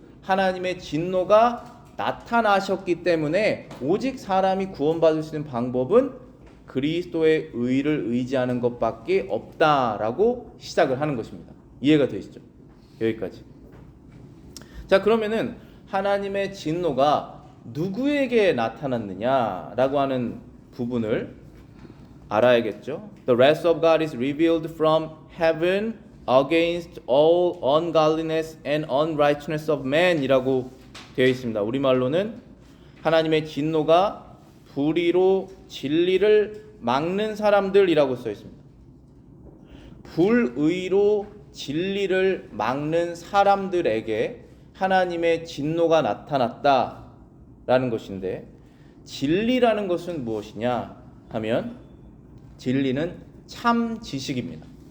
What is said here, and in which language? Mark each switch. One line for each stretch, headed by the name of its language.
Korean: 하나님의 진노가 나타나셨기 때문에 오직 사람이 구원받을 수 있는 방법은 그리스도의 의를 의지하는 것밖에 없다라고 시작을 하는 것입니다. 이해가 되시죠? 여기까지. 자, 그러면은 하나님의 진노가 누구에게 나타났느냐라고 하는 부분을 알아야겠죠.
English: The wrath of God is revealed from heaven against all ungodliness and unrighteousness of man
Korean: 이라고 되어 있습니다. 우리말로는 하나님의 진노가 불의로 진리를 막는 사람들이라고 써 있습니다. 불의로 진리를 막는 사람들에게 하나님의 진노가 나타났다라는 것인데, 진리라는 것은 무엇이냐 하면 진리는 참 지식입니다.